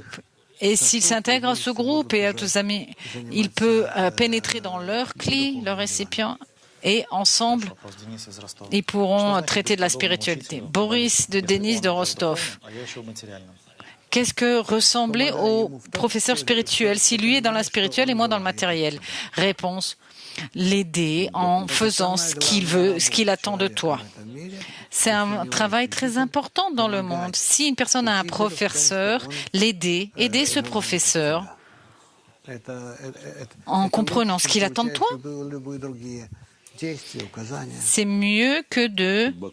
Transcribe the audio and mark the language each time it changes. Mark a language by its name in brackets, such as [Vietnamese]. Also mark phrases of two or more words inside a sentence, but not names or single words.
[French] Et s'il s'intègre à ce groupe et à tous amis, il peut pénétrer dans leur cli, leur récipient, et ensemble, [Russian] Вопрос Дениса из Ростова. [French] ils pourront [Russian] Что значит [French] traiter de la [Russian] быть подобным [French] spiritualité. [Russian] учителю, [French] Boris de [Russian] если [French] Denis [Russian] он [French] de [Russian] в [French] Rostov. [Russian] духовном, а я еще в материальном? [French] Qu'est-ce que ressembler au professeur spirituel si lui est dans la spirituelle et moi dans le matériel? Réponse, l'aider en faisant ce qu'il veut, ce qu'il attend de toi. C'est un travail très important dans le monde. Si une personne a un professeur, l'aider, aider ce professeur en comprenant ce qu'il attend de toi, c'est mieux que de...